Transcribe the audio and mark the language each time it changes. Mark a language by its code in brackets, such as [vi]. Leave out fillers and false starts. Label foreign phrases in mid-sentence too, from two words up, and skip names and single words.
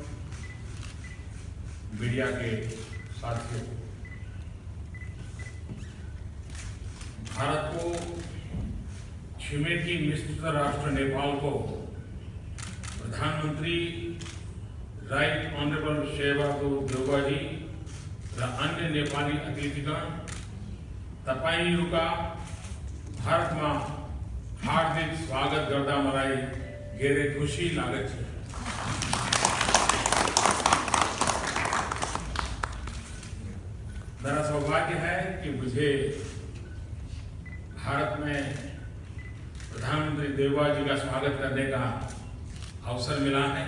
[hi] मीडिया के साथियों, भारत को [ne] छिमेकी मित्र राष्ट्र नेपाल को प्रधानमंत्री [en] Right Honourable [ne] शेरबहादुर देउवाजी र अन्य नेपाली अतिथिगण तपाईंहरूका भारतमा हार्दिक स्वागत गर्दा मलाई धेरै खुशी लागेको छ। [hi] मेरा सौभाग्य है कि मुझे भारत में प्रधानमंत्री देउवा जी का स्वागत करने का अवसर मिला है।